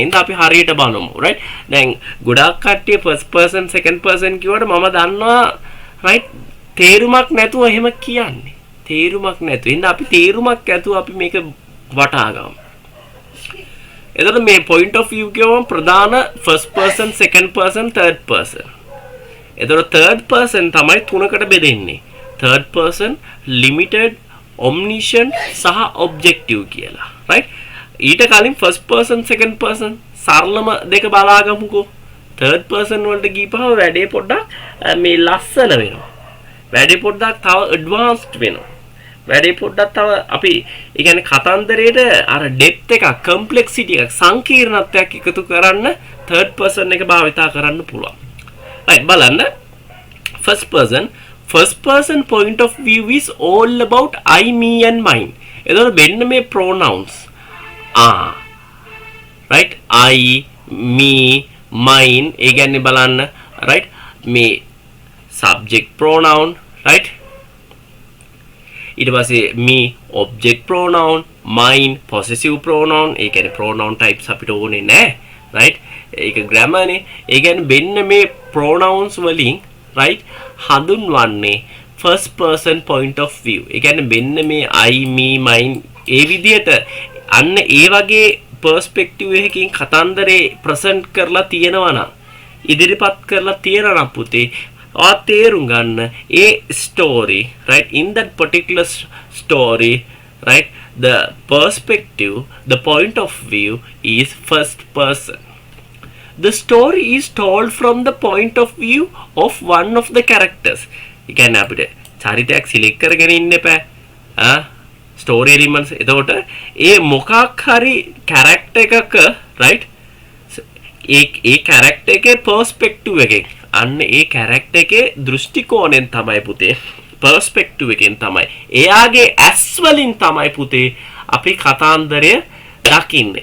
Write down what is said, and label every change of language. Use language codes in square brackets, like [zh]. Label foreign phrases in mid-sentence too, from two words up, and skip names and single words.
[si] එහෙනම් අපි හරියට බලමු, right? දැන් ගොඩක් කට්ටිය [en] first person second person [si] කියවට මම දන්නවා right තේරුමක් නැතුව එහෙම කියන්නේ. තේරුමක් නැතුව. එහෙනම් අපි තේරුමක් ඇතුව අපි මේක වටහා ගමු. එතකොට මේ [en] point of view [si] කියවම ප්‍රධාන [en] first person second person third person. [si] එතකොට [en] third person [si] තමයි තුනකට බෙදෙන්නේ. [en] third person limited omniscient [si] සහ objective කියලා right ඊට කලින් [en] first person second person [si] සරලම දෙක බලාගමුකෝ [en] third person [si] වලට ගිහපම වැඩේ පොඩ්ඩක් මේ ලස්සන වෙනවා වැඩේ පොඩ්ඩක් තව advanced වෙනවා වැඩේ පොඩ්ඩක් තව අපි ඒ කියන්නේ කතන්දරේට අර depth එකක් complexity එකක් සංකීර්ණත්වයක් එකතු කරන්න [en] third person [si] එක භාවිතා කරන්න පුළුවන් right බලන්න [en] first person point of view is all about I, me and mine. [si] එතකොට මෙන්න මේ pronouns right [en] I, me, mine [si] ඒ කියන්නේ බලන්න right මේ [en] subject pronoun right [si] ඊට පස්සේ [en] me object pronoun mine possessive pronoun [si] ඒ කියන්නේ [en] pronoun types [si] අපිට ඕනේ නැහැ right ඒක grammar නේ ඒ කියන්නේ මෙන්න මේ pronouns වලින් right හඳුන්වන්නේ [en] first person point of view. [si] ඒ කියන්නේ මෙන්න මේ [en] I me mine [si] ඒ විදිහට අන්න ඒ වගේ perspective එකකින් කතන්දරේ present කරලා තියෙනවා නම් ඉදිරිපත් කරලා තියෙනවා නම් පුතේ ආ තේරුම් ගන්න ඒ [en] story right in that particular story right the perspective the point of view is first person. The story is told from the point of view of one of the characters. [si] ඒ කියන්නේ අපිට චරිතයක් සිලෙක්ට් කරගෙන ඉන්න එපා. [en] story elements [si] එතකොට ඒ මොකක් හරි character එකක right ඒ character එකේ perspective එකෙන් අන්න ඒ character එකේ දෘෂ්ටි කෝණයෙන් තමයි පුතේ perspective එකෙන් තමයි එයාගේ ඇස් වලින් තමයි පුතේ අපි කතාන්දරය දකින්නේ.